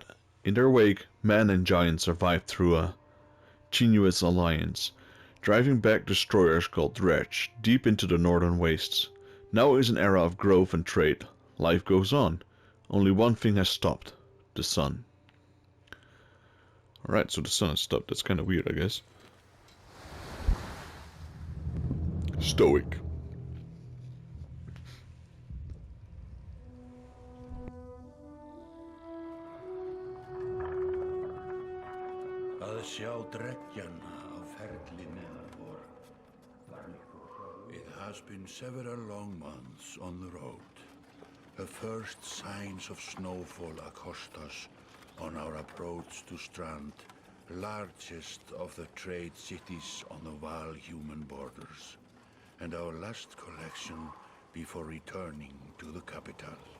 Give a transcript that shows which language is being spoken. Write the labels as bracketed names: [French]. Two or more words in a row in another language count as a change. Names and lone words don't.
[English] In their wake, man and giant survived through a tenuous alliance, driving back destroyers called Dredge deep into the northern wastes. Now is an era of growth and trade. Life goes on. Only one thing has stopped. The sun. Alright, so the sun has stopped. That's kind of weird, I guess. Stoic. [Icelandic] Að sjá dreggjana á ferli neðan vor. [English] It has been several long months on the road. The first signs of snowfall accost us on our approach to Strand, largest of the trade cities on the Val-human borders, and our last collection before returning to the capital.